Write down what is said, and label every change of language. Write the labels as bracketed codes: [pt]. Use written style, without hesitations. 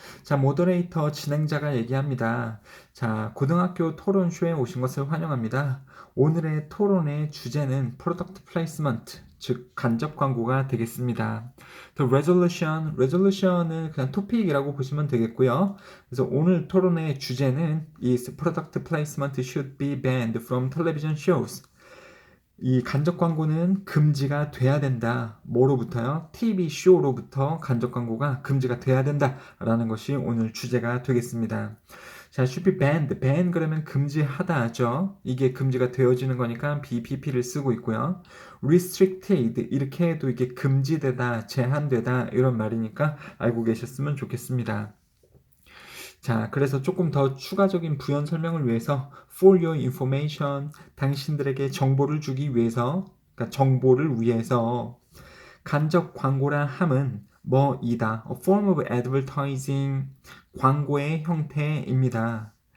[ko] 자, 모더레이터 진행자가 얘기합니다. 자, 고등학교 토론쇼에 오신 것을 환영합니다. 오늘의 토론의 주제는 Product Placement, 즉 간접 광고가 되겠습니다. The resolution은 그냥 토픽이라고 보시면 되겠고요. 그래서 오늘 토론의 주제는 [en] is Product Placement should be banned from television shows. [ko] 이 간접 광고는 금지가 돼야 된다. 뭐로부터요? TV쇼로부터 간접 광고가 금지가 돼야 된다라는 것이 오늘 주제가 되겠습니다. [en] 자, should be banned. [ko] ban 그러면 금지하다죠. 이게 금지가 되어지는 거니까 BPP를 쓰고 있고요. restricted 이렇게 해도 이게 금지되다, 제한되다 이런 말이니까 알고 계셨으면 좋겠습니다. 자, 그래서 조금 더 추가적인 부연 설명을 위해서 [en] for your information, [ko] 당신들에게 정보를 주기 위해서, 그러니까 정보를 위해서 간접 광고라 함은 뭐이다. [en] A form of advertising, [ko] 광고의 형태입니다.